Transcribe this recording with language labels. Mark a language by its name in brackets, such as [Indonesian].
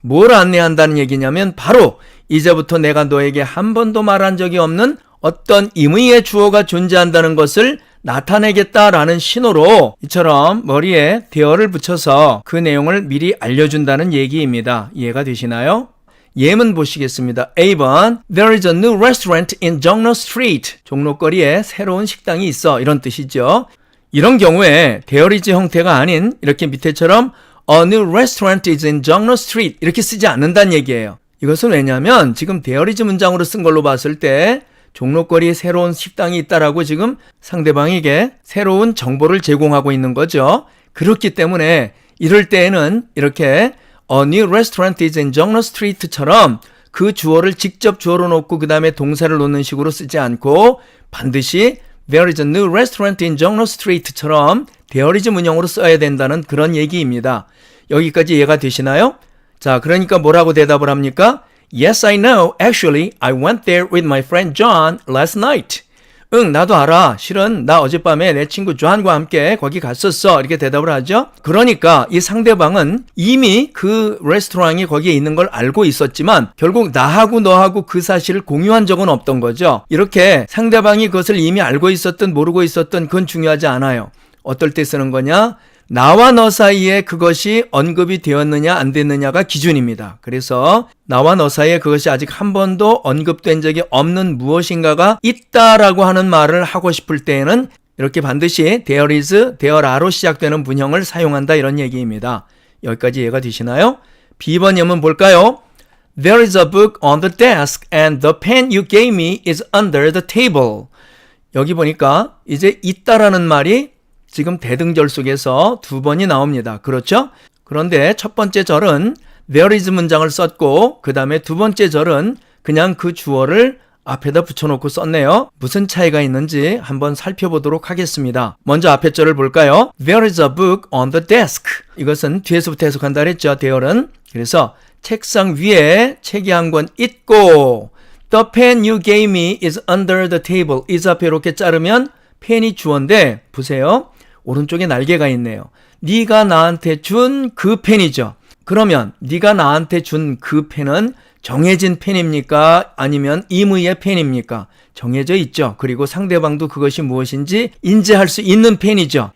[Korean] 뭘 안내한다는 얘기냐면 바로 이제부터 내가 너에게 한 번도 말한 적이 없는 어떤 임의의 주어가 존재한다는 것을 나타내겠다라는 신호로 이처럼 머리에 there를 붙여서 그 내용을 미리 알려준다는 얘기입니다. 이해가 되시나요? 예문 보시겠습니다. [English] A번 There is a new restaurant in Jongno Street. [Korean] 종로거리에 새로운 식당이 있어. 이런 뜻이죠. 이런 경우에 there is 형태가 아닌 이렇게 밑에처럼 [English] A new restaurant is in Jongno Street [Korean] 이렇게 쓰지 않는다는 얘기예요. 이것은 왜냐하면 지금 there is 문장으로 쓴 걸로 봤을 때 종로거리에 새로운 식당이 있다라고 지금 상대방에게 새로운 정보를 제공하고 있는 거죠. 그렇기 때문에 이럴 때에는 이렇게 [English] A new restaurant is in Jongno Street처럼 [Korean] 그 주어를 직접 주어로 놓고 그 다음에 동사를 놓는 식으로 쓰지 않고 반드시 [English] There is a new restaurant in Jongno Street처럼 [Korean] there is 문형으로 써야 된다는 그런 얘기입니다. 여기까지 이해가 되시나요? 자, 그러니까 뭐라고 대답을 합니까? [English] Yes, I know. Actually, I went there with my friend John last night. [Korean] 응, 나도 알아. 실은 나 어젯밤에 내 친구 존과 함께 거기 갔었어. 이렇게 대답을 하죠. 그러니까 이 상대방은 이미 그 레스토랑이 거기에 있는 걸 알고 있었지만 결국 나하고 너하고 그 사실을 공유한 적은 없던 거죠. 이렇게 상대방이 그것을 이미 알고 있었든 모르고 있었든 그건 중요하지 않아요. 어떨 때 쓰는 거냐? 나와 너 사이에 그것이 언급이 되었느냐 안 됐느냐가 기준입니다. 그래서 나와 너 사이에 그것이 아직 한 번도 언급된 적이 없는 무엇인가가 있다라고 하는 말을 하고 싶을 때에는 이렇게 반드시 there is, there are로 시작되는 문형을 사용한다 이런 얘기입니다. 여기까지 이해가 되시나요? B번역은 볼까요? [English] There is a book on the desk and the pen you gave me is under the table. [Korean] 여기 보니까 이제 있다라는 말이 지금 대등절 속에서 두 번이 나옵니다. 그렇죠? 그런데 첫 번째 절은 there is 문장을 썼고 그 다음에 두 번째 절은 그냥 그 주어를 앞에다 붙여놓고 썼네요. 무슨 차이가 있는지 한번 살펴보도록 하겠습니다. 먼저 앞에 절을 볼까요? [English] There is a book on the desk. [Korean] 이것은 뒤에서부터 해석한다 그랬죠. there는. 그래서 책상 위에 책이 한 권 있고 [English] The pen you gave me is under the table. [Korean] is 앞에 이렇게 자르면 펜이 주어인데 보세요. 오른쪽에 날개가 있네요. 네가 나한테 준 그 펜이죠. 그러면 네가 나한테 준 그 펜은 정해진 펜입니까? 아니면 임의의 펜입니까? 정해져 있죠. 그리고 상대방도 그것이 무엇인지 인지할 수 있는 펜이죠.